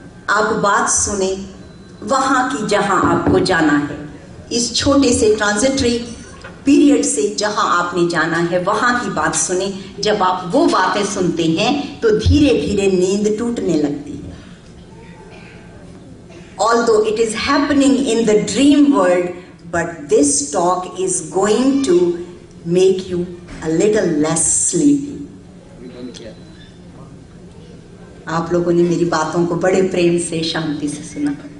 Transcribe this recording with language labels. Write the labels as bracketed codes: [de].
[hi] आप बात सुने वहां की जहां आपको जाना है, इस छोटे से ट्रांजिटरी पीरियड से जहां आपने जाना है वहां की बात सुने। जब आप वो बातें सुनते हैं तो धीरे धीरे नींद टूटने लगती है। [en] Although it is happening in the dream world, but this talk is going to make you a little less sleepy। [hi] आप लोगों ने मेरी बातों को बड़े प्रेम से, शांति से सुना।